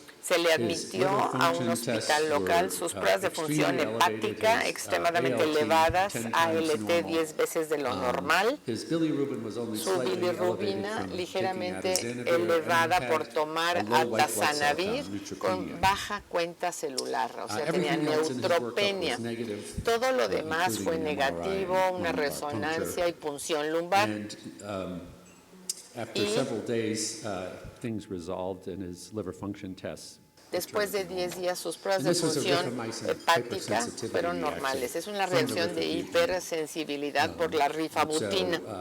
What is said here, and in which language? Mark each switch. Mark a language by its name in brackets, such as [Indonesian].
[Spanish] Se le admitió a un hospital local. Sus pruebas de función hepática extremadamente elevadas, ALT 10 veces de lo normal, su bilirrubina ligeramente elevada por tomar atazanavir con baja cuenta celular, o sea, tenía neutropenia. Todo lo demás fue negativo, una resonancia y punción lumbar. [English] After several days, things resolved in his liver function tests. [Spanish] Después de 10 días, sus pruebas de función hepática fueron normales. Es una reacción de hipersensibilidad por la rifabutina.